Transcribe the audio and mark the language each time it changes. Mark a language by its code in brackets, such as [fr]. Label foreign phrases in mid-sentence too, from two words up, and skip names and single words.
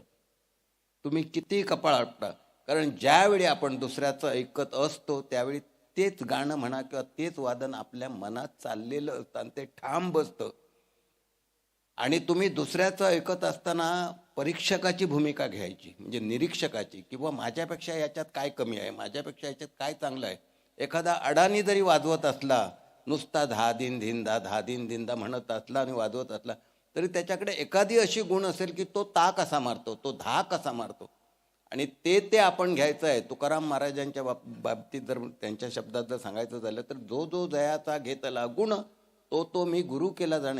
[mr] तुम्ही कितीही कपाळ आपटा, कारण ज्यावेळी आपण दुसऱ्याचं ऐकत असतो त्यावेळी तेच गाणं म्हणा किंवा तेच वादन आपल्या मनात चाललेलं असतं आणि ते ठाम बसतं. आणि तुम्ही दुसऱ्याचं ऐकत असताना परीक्षकाची भूमिका घ्यायची, म्हणजे निरीक्षकाची, किंवा माझ्यापेक्षा याच्यात काय कमी आहे, माझ्यापेक्षा याच्यात काय चांगलं आहे. एखादा अडाणी जरी वाजवत असला, नुसता धा दिन धिंदा धा दिन धिंदा म्हणत असला आणि वाजवत असला तरी त्याच्याकडे एखादी अशी गुण असेल की तो ता कसा मारतो, तो धा कसा मारतो. आणि ते आपण घ्यायचं आहे. तुकाराम महाराजांच्या बाबतीत जर त्यांच्या शब्दात जर सांगायचं झालं तर जो जो जयाचा घेतला गुण तो मी गुरु केला जाणं.